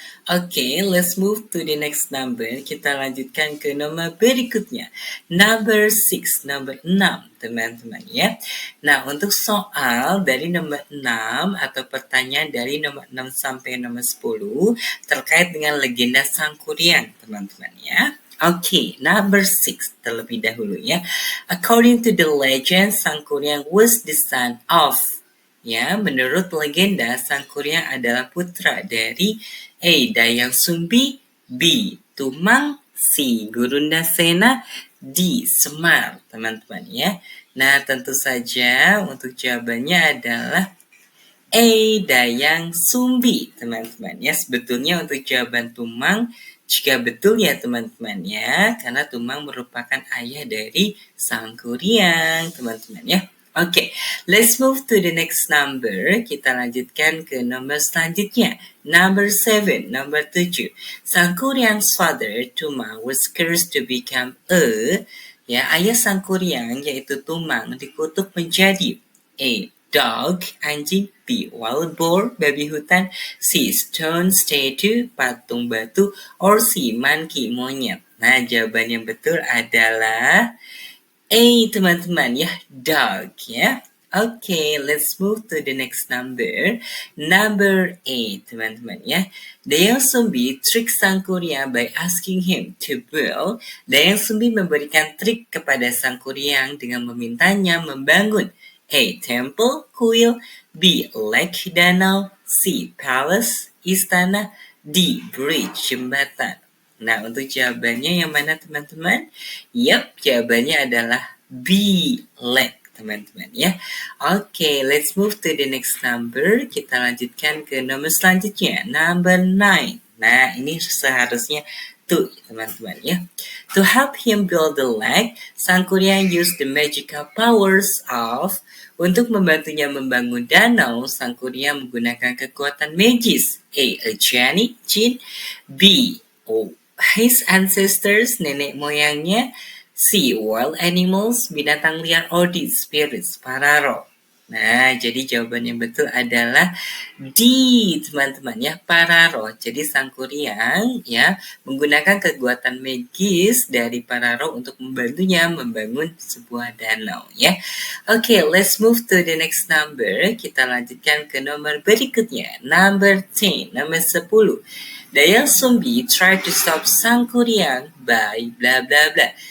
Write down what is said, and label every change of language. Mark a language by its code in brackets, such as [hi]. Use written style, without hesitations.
[en] Okay, let's move to the next number. [id] Kita lanjutkan ke nomor berikutnya. [en] Number 6, [id] nomor 6, teman-teman ya. Nah, untuk soal dari nomor 6 atau pertanyaan dari nomor 6 sampai nomor 10 terkait dengan legenda Sangkuriang, teman-teman ya. [en] Okay, number 6 [id] terlebih dahulu ya. [en] According to the legend, Sangkuriang was the son of. [id] Ya, menurut legenda, Sangkuriang adalah putra dari A. Dayang Sumbi, B. Tumang, C. Gurundasena, D. Semar, teman-teman ya. Nah, tentu saja untuk jawabannya adalah A. Dayang Sumbi, teman-teman ya. Sebetulnya untuk jawaban Tumang juga betul ya teman-teman ya, karena Tumang merupakan ayah dari Sangkuriang, teman-teman ya. [en] Okay, let's move to the next number. [id] Kita lanjutkan ke nomor selanjutnya. [en] Number 7, number 7. Sangkuriang's father, Tumang, was cursed to become a, ya, [id] ayah Sangkuriang yaitu Tumang dikutuk menjadi A. [en] Dog, [id] anjing. [en] B. Wild boar, [id] babi hutan. [en] C. Stone statue, [id] patung batu. [en] Or C. Monkey, [id] monyet. Nah, jawaban yang betul adalah A, teman-teman ya, [en] dog [id] ya. [en] Okay, let's move to the next number. Number 8, [id] teman-teman ya. [en] Dayang Sumbi trick Sangkuriang by asking him to build. [id] Dayang Sumbi memberikan trik kepada Sangkuriang dengan memintanya membangun A. [en] Temple, [id] kuil. [en] B. Lake, [id] danau. [en] C. Palace, [id] istana. [en] D. Bridge, [id] jembatan. Nah, untuk jawabannya yang mana teman-teman? Yap, jawabannya adalah B. Lake, teman-teman ya. [en] Okay, let's move to the next number. [id] Kita lanjutkan ke nomor selanjutnya. [en] Number 9. [id] Nah, ini seharusnya to, teman-teman ya. [en] To help him build the lake, Sangkuriang used the magical powers of. [id] Untuk membantunya membangun danau, Sangkuriang menggunakan kekuatan magis. [en] A. A genie, [id] jin. [en] B. His ancestors, [id] nenek moyangnya. [en] C. Wild animals, [id] binatang liar. [en] Or D. Spirits, [id] para roh. Nah, jadi jawaban yang betul adalah D, teman-teman ya, para roh. Jadi Sangkuriang ya menggunakan kekuatan magis dari para roh untuk membantunya membangun sebuah danau ya. [en] Okay, let's move to the next number. [id] Kita lanjutkan ke nomor berikutnya. [en] Number 10, [id] nomor 10. [en] Dayang Sumbi tried to stop Sangkuriang by bla bla bla.